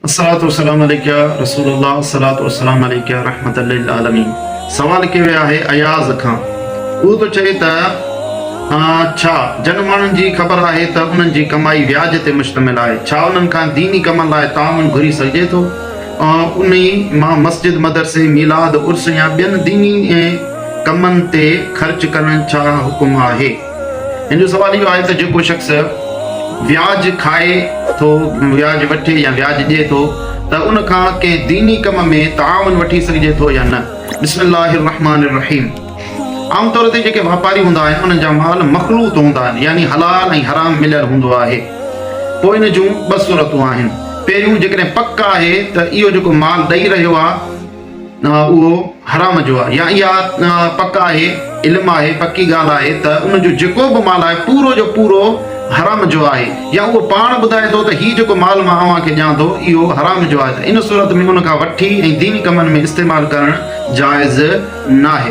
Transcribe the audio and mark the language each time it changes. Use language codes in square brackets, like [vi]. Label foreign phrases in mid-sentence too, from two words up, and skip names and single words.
[ar] الصلاة والسلام عليك رسول الله صلاة والسلام عليك رحمة للعالمين. [sd] सवाल कयो वियो आहे अयाज़ खां। उहो तो चए त छा जन माण्हुनि जी ख़बर आहे त उन्हनि जी कमाई व्याज ते मुश्तमिल आहे, छा उन्हनि खां दीनी कम लाइ ताउन घुरी सघिजे थो? उन मां मस्जिद मदरसे मीलाद उर्स या ॿियनि दीनी कमनि ते ख़र्च करण छा हुकुम आहे? हिन जो सवाल इहो आहे त जेको शख़्स व्याज खाए थो, व्याज वठे या व्याज ॾिए थो, त उन खां कंहिं दीनी कम में ताउन वठी सघिजे थो या न। [ar] بسم الله الرحمن الرحيم. [sd] आमतौर ते जेके वापारी हूंदा आहिनि उन्हनि जा माल मखलूत हूंदा आहिनि, यानी हलाल ऐं हराम मिलियल हूंदो आहे। पोइ इन जूं ॿ सूरतूं आहिनि। पहिरियों जेकॾहिं पक आहे त इहो जेको माल ॾेई रहियो आहे उहो हराम जो आहे, या इहा पक आहे, इल्मु आहे, पकी ॻाल्हि आहे त उनजो जेको बि माल आहे पूरो जो पूरो हराम जो आहे, या उहो पाण ॿुधाए थो त हीउ जेको माल मां अव्हांखे ॾियां थो इहो हराम जो आहे, त इन सूरत में उन खां वठी ऐं दीनी कमनि में इस्तेमालु करणु जाइज़ न आहे।